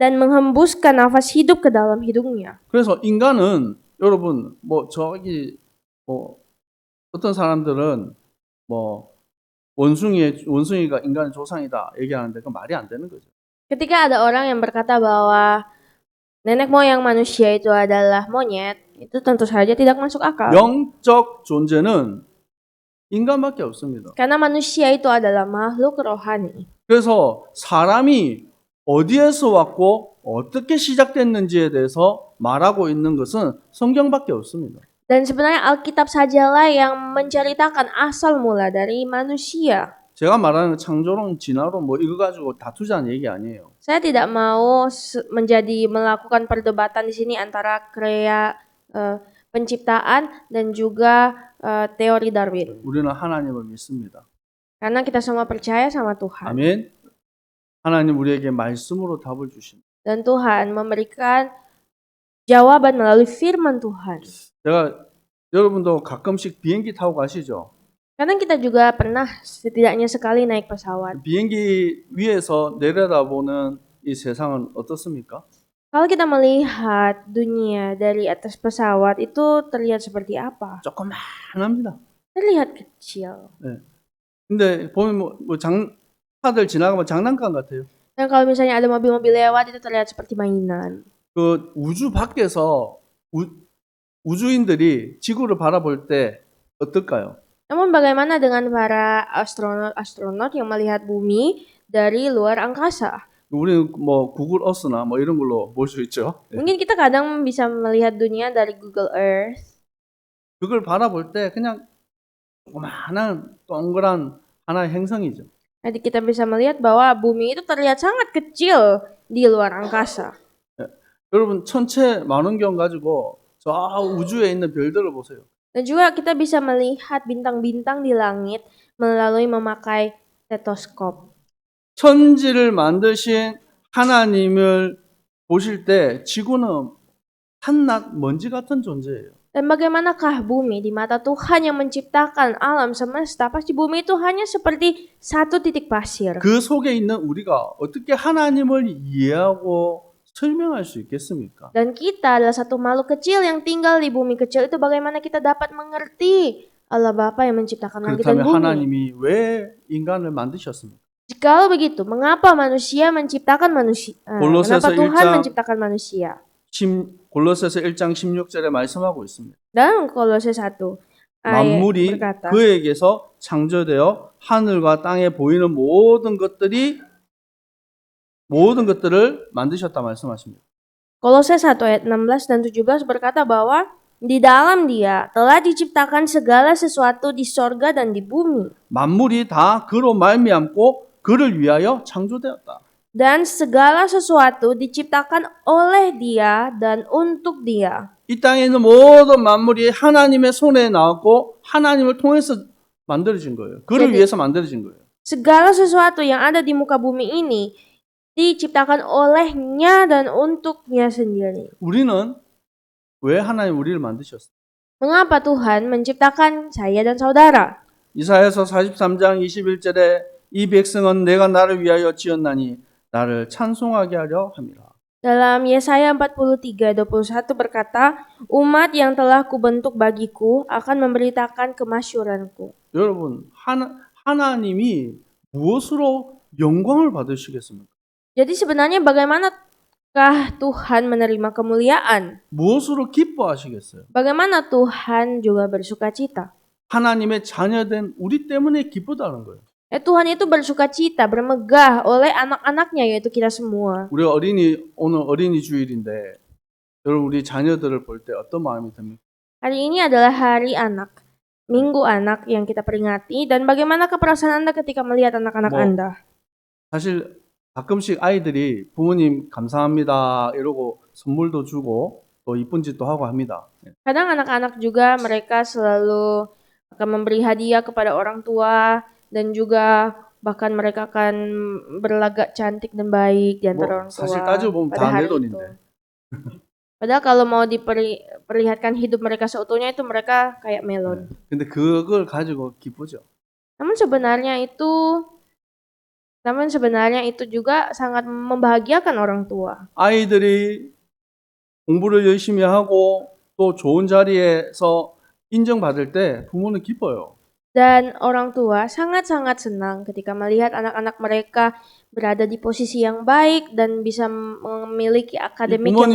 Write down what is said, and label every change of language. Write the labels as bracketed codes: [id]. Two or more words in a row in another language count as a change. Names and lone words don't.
[id] dan menghembuskan nafas hidup ke dalam hidungnya. [ko] 그래서 인간은 여러분 어떤 사람들은 원숭이가 인간의 조상이다 얘기하는데 그 말이 안 되는 거죠. [id] Ketika ada orang yang berkata bahwa nenek moyang manusia itu adalah monyet, itu tentu saja tidak masuk akal. [ko] 영적 존재는 인간밖에 없습니다. [id] Karena manusia itu adalah makhluk rohani. [ko] 그래서 사람이 어디에서 왔고 어떻게 시작됐는지에 대해서 말하고 있는 것은 성경밖에 없습니다. [id] Dan sebenarnya Alkitab sajalah yang menceritakan asal mula dari manusia. [ko] 제가 말하는 창조론, 진화론 이거 가지고 다투자는 얘기 아니에요. [id] Saya tidak mau melakukan perdebatan di sini antara penciptaan dan juga teori Darwin. [ko] 우리는 하나님을 믿습니다. [id] Karena kita semua percaya sama Tuhan. [ko] 아멘. 하나님 우리에게 말씀으로 답을 주십니다. [id] Dan Tuhan memberikan jawaban melalui firman Tuhan. [ko] 여러분도 가끔씩 비행기 타고 가시죠? [id] Karena kita juga pernah setidaknya sekali naik pesawat. [ko] 비행기 위에서 내려다보는 이 세상은 어떻습니까? [id] Kalau kita melihat dunia dari atas pesawat itu terlihat seperti apa? [ko] 조그만합니다. [id] Terlihat kecil. [ko] 네. 근데 보면 차들 지나가면 장난감 같아요. [id] Dan kalau misalnya ada mobil-mobil lewat itu terlihat seperti mainan. [ko] 그 우주 밖에서 우주인들이 지구를 바라볼 때 어떨까요? [id] Namun bagaimana dengan para astronot yang melihat bumi dari luar angkasa? [ko] 우리는 구글 어스나 이런 걸로 볼 수 있죠. [id] Mungkin kita kadang bisa melihat dunia dari Google Earth. [ko] 그걸 바라볼 때 그냥 조그만한 동그란 하나의 행성이죠. [id] Jadi kita bisa melihat bahwa bumi itu terlihat sangat kecil di luar angkasa. [ko] 여러분 천체 망원경 가지고 저 우주에 있는 별들을 보세요. [id] Dan juga kita bisa melihat bintang-bintang di langit melalui memakai stetoskop. [ko] 천지를 만드신 하나님을 보실 때 지구는 한낱 먼지 같은 존재예요. [id] Dan bagaimanakah bumi di mata Tuhan yang menciptakan alam semesta? Pasti bumi itu hanya seperti satu titik pasir. [ko] 그 속에 있는 우리가 어떻게 하나님을 이해하고 설명할 수 있겠습니까? [id] Dan kita adalah satu makhluk kecil yang tinggal di bumi kecil itu, bagaimana kita dapat mengerti Allah Bapa yang menciptakan langit dan [ko] 그렇다면 [id] bumi? [ko] 하나님이 왜 인간을 만드셨습니까? [id] Jikalau begitu, mengapa manusia menciptakan manusia? [ko] 골로새서 [id] Kenapa Tuhan [ko] 1장 [id] menciptakan manusia? [ko] 골로새서 1장 16절에 말씀하고 있습니다. [id] Dalam Kolose 1 ayat [ko] 만물이 [id] berkata, [ko] 그에게서 창조되어 하늘과 땅에 보이는 모든 것들을 만드셨다 말씀하십니다. [id] Kolose 1 ayat 16 dan 17 berkata bahwa di dalam Dia telah diciptakan segala sesuatu di sorga dan di bumi. [ko] 만물이 다 그로 말미암고 그를 위하여 창조되었다. [id] Dan segala sesuatu diciptakan oleh Dia dan untuk Dia. [ko] 이 땅에 있는 모든 만물이 하나님의 손에 나왔고 하나님을 통해서 만들어진 거예요. 그를 [id] Jadi- [ko] 위해서 만들어진 거예요. [id] Segala sesuatu yang ada di muka bumi ini diciptakan olehnya dan untuknya sendiri. [ko] 우리는 왜 하나님 우리를 만드셨어요? [id] Mengapa Tuhan menciptakan saya dan saudara? [ko] 이사야서 43장 21절에 이 백성은 내가 나를 위하여 지었나니 나를 찬송하게 하려 함이라. [id] Dalam Yesaya 43:21 berkata, umat yang telah kubentuk bagiku akan memberitakan kemasyuranku. [ko] 여러분, 하나님이 무엇으로 영광을 받으시겠습니까? [id] Jadi sebenarnya bagaimanakah Tuhan menerima kemuliaan? [ko] 무엇으로 기뻐하시겠어요? [id] Bagaimana Tuhan juga bersuka cita? [ko] 하나님의 자녀된 우리 때문에 기쁘다는 거예요. [id] Tuhan itu bersuka cita, bermegah oleh anak-anaknya yaitu kita semua. [ko] 우리 오늘 어린이 주일인데 여러분 우리 자녀들을 볼 때 어떤 마음이 듭니까? [id] Hari ini adalah hari anak, minggu anak yang kita peringati, dan bagaimana perasaan Anda ketika melihat anak-anak Mau- Anda? [ko] 사실 가끔씩 아이들이 부모님 감사합니다 이러고 선물도 주고 또 이쁜 짓도 하고 합니다. [id] Kadang anak-anak juga mereka selalu akan memberi hadiah kepada orang tua dan juga bahkan mereka akan berlagak cantik dan baik di antara orang tua. [ko] 사실 따지고 보면 [id] pada [ko] 다 [id] hari [ko] 내 돈인데. [id] itu. Padahal kalau mau diperlihatkan hidup mereka seutuhnya itu mereka kayak melon. [ko] 근데 그걸 가지고 기쁘죠. [id] Namun sebenarnya itu juga sangat membahagiakan orang tua. [ko] 아이들이 공부를 열심히 하고 또 좋은 자리에서 인정받을 때 부모는 기뻐요. [id] Dan orang tua sangat-sangat senang ketika melihat anak-anak mereka berada di posisi yang baik dan bisa memiliki akademik yang